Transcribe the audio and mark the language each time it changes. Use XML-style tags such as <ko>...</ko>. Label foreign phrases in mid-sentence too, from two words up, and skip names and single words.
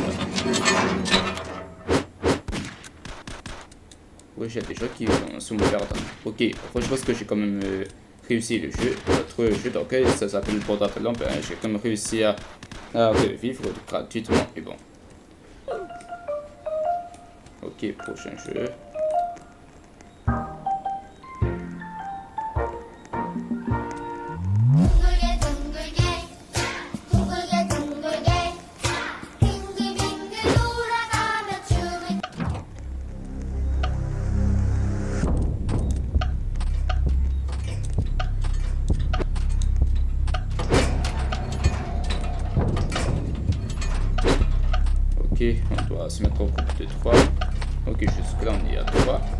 <fr>Oui, j'ai des gens qui vont se me perdre. Ok, enfin, je pense que j'ai quand même réussi le jeu. Notre jeu d'orgueil, ça s'appelle Borderlands. Ben, j'ai quand même réussi à revivre gratuitement. Et bon. Ok, prochain jeu.</fr> <ko>둥글게 둥글게 둥글게 둥글게 빙글빙글 돌아가며 춤을</ko> <fr>Ok, on doit se mettre au groupe de 3. Ok, jusque là on est à 3.</fr>